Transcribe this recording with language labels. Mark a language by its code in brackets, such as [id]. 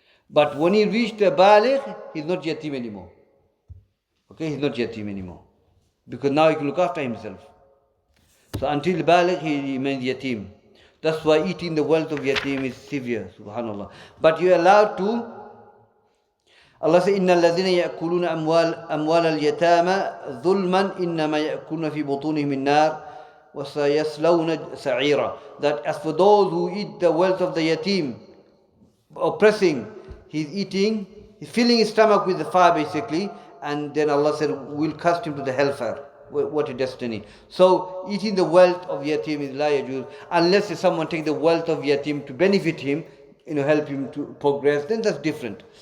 [en] But when he reached the baligh, he's not yatim anymore. Okay, he's not yatim anymore. Because now he can look after himself. So until baligh, he remains yatim. That's why eating the wealth of yatim is severe, subhanallah. But you're allowed to. Allah says, [ar] إِنَّ الَّذِينَ يَأْكُلُونَ أَمْوَالَ الْيَتَامَى ظُلْمًا إِنَّمَا يَأْكُلُونَ فِي بُطُونِهِمِ النَّارِ وَسَيَصْلَوْنَ سَعِيرًا. [en] That as for those who eat the wealth of the yatim, oppressing, he's filling his stomach with the fire basically, and then Allah said, we'll cast him to the hellfire. What a destiny. So eating the wealth of yatim is la yajuz, unless someone take the wealth of yatim to benefit him, help him to progress, then that's different.